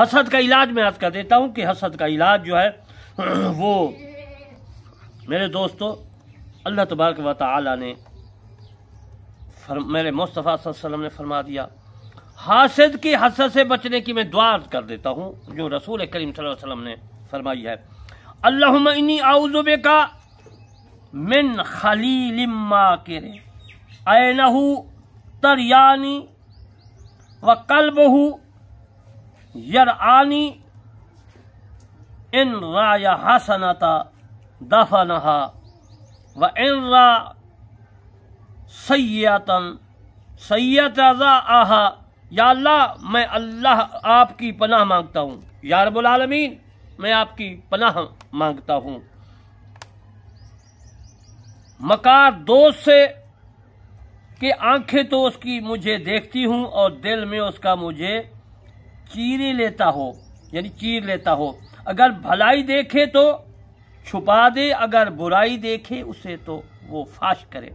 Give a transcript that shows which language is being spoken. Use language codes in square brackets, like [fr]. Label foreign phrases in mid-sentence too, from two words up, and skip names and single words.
[ur] حسد کا علاج میں عرض کر دیتا ہوں کہ حسد کا علاج جو ہے وہ میرے دوستو [ar] اللہ تبارک و تعالی [ur] نے میرے مصطفیٰ [ar] صلی اللہ علیہ وسلم [ur] نے فرما دیا۔ حاسد کی حسد سے بچنے کی میں دعا کر دیتا ہوں جو رسول کریم [ar] صلی اللہ علیہ وسلم [ur] نے فرمائی ہے، [ar] اللہم انی اعوذ بک من خلیل ماکر عینہ تریانی وقلبہ یرعانی ان رأی حسنۃ دفنہا وان رأی سیئۃ ضاعہا۔ [ur] یا اللہ میں اللہ آپ کی پناہ مانگتا ہوں، [ar] یا رب العالمین [ur] میں آپ کی پناہ مانگتا ہوں مکار دوست سے کہ آنکھیں تو اس کی مجھے دیکھتی ہوں اور دل میں اس کا مجھے چیرے لیتا ہو، یعنی چیر لیتا ہو، اگر بھلائی دیکھے تو چھپا دے، اگر برائی دیکھے اسے تو وہ فاش کرے۔